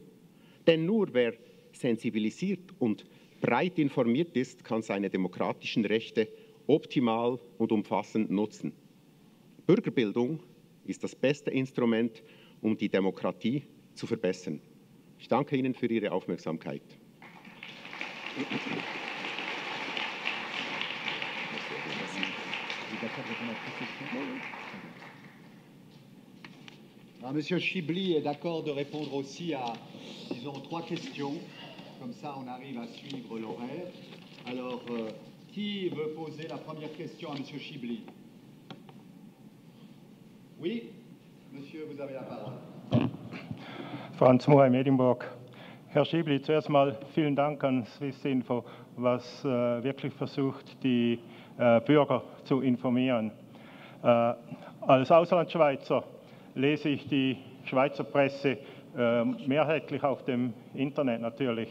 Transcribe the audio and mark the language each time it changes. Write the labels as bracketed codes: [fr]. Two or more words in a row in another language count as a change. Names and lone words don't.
[de] Denn nur wer sensibilisiert und breit informiert ist, kann seine demokratischen Rechte optimal und umfassend nutzen. Bürgerbildung ist das beste Instrument, um die Demokratie zu verbessern. Ich danke Ihnen für Ihre Aufmerksamkeit. [fr] Monsieur Chibli est d'accord de répondre aussi à, disons, 3 questions. Comme ça, on arrive à suivre l'horaire. Alors, qui veut poser la première question à Monsieur Chibli? Oui, Monsieur, vous avez la parole. [de] Franz Moheim, Edinburgh. Herr Schibli, zuerst mal vielen Dank an Swissinfo, was wirklich versucht, die Bürger zu informieren. Als Auslandschweizer lese ich die Schweizer Presse mehrheitlich auf dem Internet natürlich.